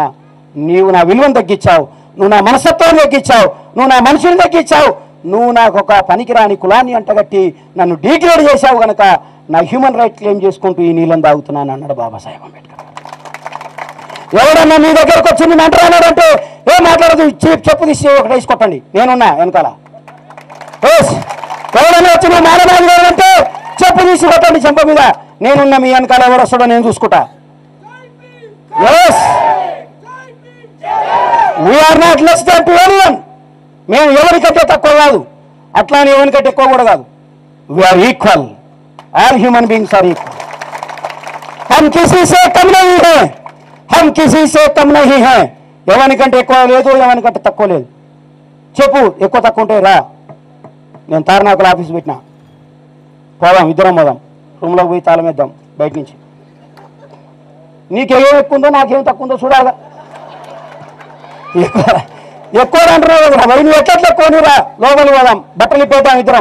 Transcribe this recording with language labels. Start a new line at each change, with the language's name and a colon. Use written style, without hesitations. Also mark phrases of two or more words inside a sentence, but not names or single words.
Telugu: నీవు నా విలువను తగ్గించావు, నువ్వు నా మనస్తత్వాన్ని తగ్గించావు, నువ్వు నా మనుషుని తగ్గించావు, నువ్వు నాకు ఒక పనికిరాని కులాన్ని అంటగట్టి నన్ను డీగ్రేడ్ చేశావు కనుక నా
English: human right claim
Telugu: చేసుకుంటూ ఈ నీళ్ళని తాగుతున్నాను అన్నాడు బాబాసాహెబ్ అంబేద్కర్. ఎవడన్నా మీ దగ్గరకు వచ్చి నేను అంటున్నాడంటే ఏం మాట్లాడదు, చెప్పు తీసి ఒకటి వేసి కొట్టండి, నేనున్నా వెనకాల. ఎవడన్నా వచ్చి నువ్వు మానవాళి అంటే చెప్పు తీసి కొట్టండి చెంప మీద, నేనున్నా, మీ వెనకాల ఎవరు వస్తాడో నేను చూసుకుంటా.
English: we are not less than to anyone.
Telugu: మేము ఎవరికంటే తక్కువ కాదు, అట్లా అని ఎవరికంటే ఎక్కువ కూడా కాదు.
English: we are equal, all human beings are equal.
Hindi: हम किसी से कम नहीं है, हम किसी से कम नहीं है.
Telugu: ఎవరికంటే ఎక్కువ లేదు, ఎవరికంటే తక్కువ లేదు. చెప్పు, ఎక్కువ తక్కువ ఉంటే రా, నేను తారనాకుల ఆఫీస్ పెట్టినా, పోదాం, ఇద్దరం పోదాం, రూమ్లోకి పోయి తాళం వేద్దాం బయట నుంచి. నీకేం ఎక్కువ ఉందో నాకేం తక్కువ ఉందో చూడాలా. ఎక్కువ అంటున్నావు కదా, మరి నువ్వు ఎట్లా ఎక్కువ రా, లోపలికి పోదాం, బట్టలు ఇప్పేద్దాం ఇద్దరం.